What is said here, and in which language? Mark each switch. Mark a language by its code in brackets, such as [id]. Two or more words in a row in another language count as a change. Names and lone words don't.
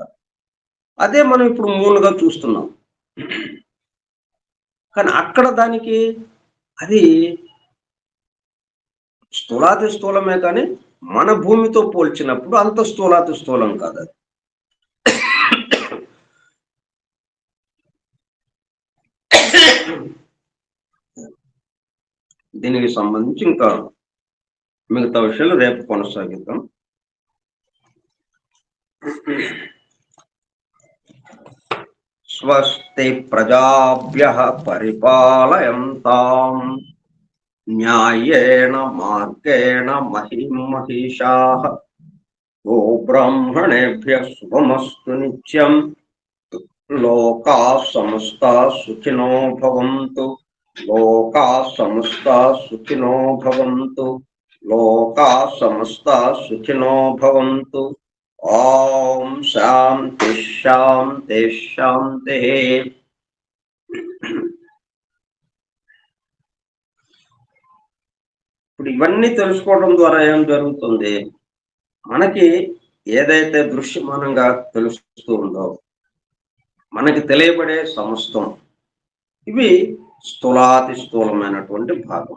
[te] అదే మనం ఇప్పుడు మూన్గా చూస్తున్నాం, కానీ అక్కడ దానికి అది స్థూలాతి స్థూలమే, కానీ మన భూమితో పోల్చినప్పుడు అంత స్థూలాతి స్థూలం కాదు అది. దీనికి సంబంధించి ఇంకా మిగతా విషయాలు రేపు కొనసాగిద్దాం. [sa] స్వస్తి ప్రజాభ్యః పరిపాలయంతాం న్యాయేన మార్గేణ మహిం మహిషాః గోబ్రాహ్మణేభ్యః శుభమస్తు నిత్యం. లోకాః సమస్తాః సుఖినో భవంతు. లోకాః సమస్తాః సుఖినో భవంతు. లోకాః సమస్తాః సుఖినో భవంతు. ఓం శాంతి శాంతి శాంతి. [te] ఇప్పుడు ఇవన్నీ తెలుసుకోవడం ద్వారా ఏం జరుగుతుంది? మనకి ఏదైతే దృశ్యమానంగా తెలుస్తూ ఉందో, మనకి తెలియబడే సమస్తం, ఇవి స్థూలాతి స్థూలమైనటువంటి భాగం.